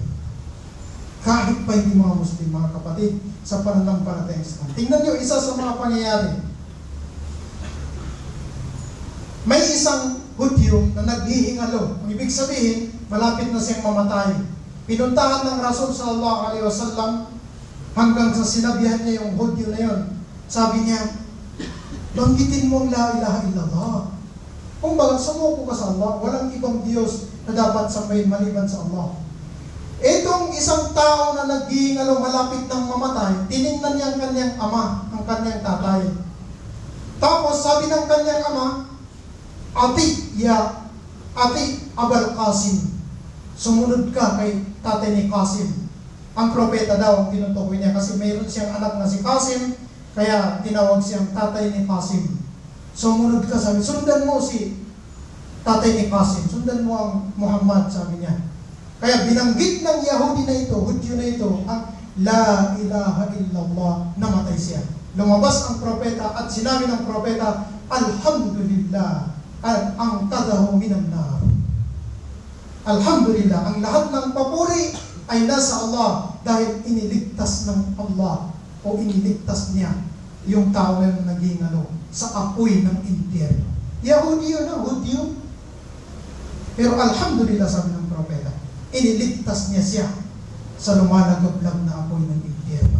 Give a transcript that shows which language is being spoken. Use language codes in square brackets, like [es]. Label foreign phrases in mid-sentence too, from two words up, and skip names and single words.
[tl] Kahit pa hindi mga Muslim, mga kapatid, sa pananampalatayang Islam. Tingnan nyo, isa sa mga pangyayari. May isang Hudyo na naghihingalo. Ang ibig sabihin, malapit na siyang mamatay. Pinuntahan ng Rasul [ar] صلى الله عليه وسلم [tl] hanggang sa sinabihan niya yung Hudyo na yun. Sabi niya, banggitin mo [ar] لا إله إلا الله. [tl] Kung baga, sumuko ka sa Allah, walang ibang Diyos na dapat sambahin maliban sa Allah. Itong isang tao na naghihingalo malapit ng mamatay, tinignan niya ang kanyang ama, ang kanyang tatay. Tapos sabi ng kanyang ama, [ar] أطع أبا القاسم, [tl] sumunod ka kay tatay ni Qasim. Ang propeta daw ang tinutukoy niya kasi mayroon siyang anak na si Qasim, kaya tinawag siyang tatay ni Qasim. Sumunod ka, sabi, sundan mo si tatay ni Qasim, sundan mo ang Muhammad, sabi niya. Kaya binanggit ng Yahudi na ito, Hudyo na ito, ang [ar] لا إله إلا الله, [tl] namatay siya. Lumabas ang propeta at sinabi ng propeta, Alhamdulillah, at ang [ar] أنقذه من النار. [tl] Alhamdulillah, ang lahat ng papuri ay nasa Allah dahil iniligtas ng Allah o iniligtas niya yung tao na naging sa apoy ng impyerno. Yahudi yun, Hudyo. Pero alhamdulillah, sabi ng propeta, iniligtas niya siya sa lumalagablag na apoy ng impyerno.